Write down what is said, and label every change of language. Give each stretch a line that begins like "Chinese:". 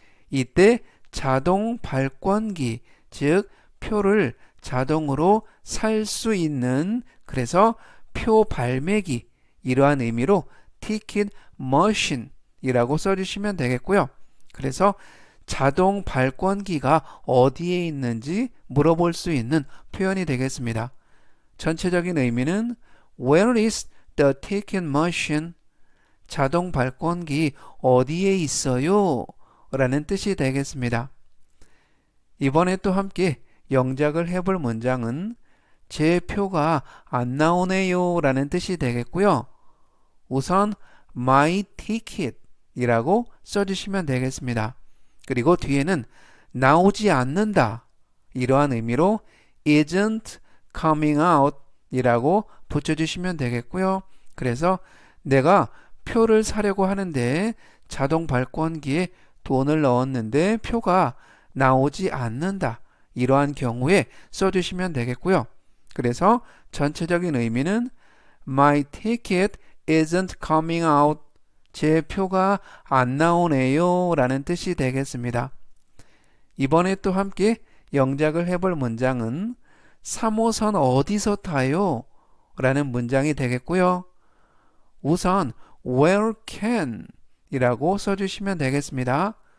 Korean: 이때 자동 발권기, 즉 표를 자동으로 살 수 있는, 그래서 표 발매기, 이러한 의미로
English: ticket machine
Korean: 이라고 써주시면 되겠고요. 그래서 자동 발권기가 어디에 있는지 물어볼 수 있는 표현이 되겠습니다. 전체적인 의미는
English: Where is the ticket machine?
Korean: 자동 발권기 어디에 있어요? 라는 뜻이 되겠습니다. 이번에 또 함께 영작을 해볼 문장은 제 표가 안 나오네요 라는 뜻이 되겠고요. 우선
English: my ticket
Korean: 이라고 써주시면 되겠습니다. 그리고 뒤에는 나오지 않는다 이러한 의미로
English: isn't coming out
Korean: 이라고 붙여주시면 되겠고요. 그래서 내가 표를 사려고 하는데 자동 발권기에 돈을 넣었는데 표가 나오지 않는다 이러한 경우에 써주시면 되겠고요. 그래서 전체적인 의미는
English: My ticket isn't coming out.
Korean: 제 표가 안 나오네요 라는 뜻이 되겠습니다. 이번에 또 함께 영작을 해볼 문장은 3호선 어디서 타요? 라는 문장이 되겠고요. 우선
English: where can
Korean: 이라고 써주시면 되겠습니다.